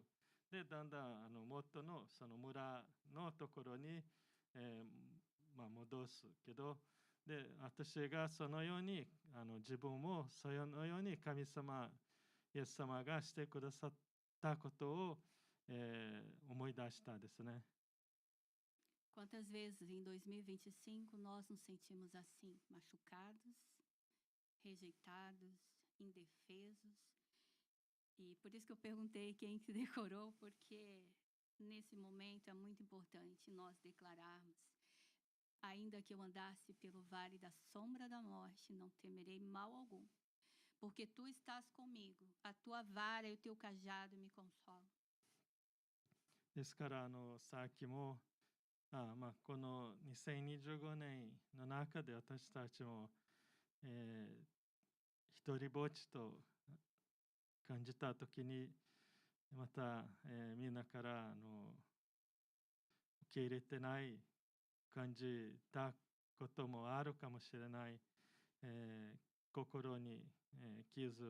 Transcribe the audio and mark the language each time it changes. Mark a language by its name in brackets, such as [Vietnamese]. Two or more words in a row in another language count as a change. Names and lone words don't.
[Japanese] でだんだん元のその村のところに、戻すけどで私がそのように自分もそのように神様イエス様がしてくださったことを、思い出したですね。 [Portuguese] Quantas vezes em 2025 nós nos sentimos assim, machucados, rejeitados, indefesos? E por isso que eu perguntei quem que decorou, porque nesse momento é muito importante nós declararmos: ainda que eu andasse pelo vale da sombra da morte, não temerei mal algum, porque tu estás comigo, a tua vara e o teu cajado me consolam. [Japanese] ですからさっきもこの2025年の中で私たちも、一人ぼっちと感じたときにまた、みんなから受け入れてない感じたこともあるかもしれない、心に、傷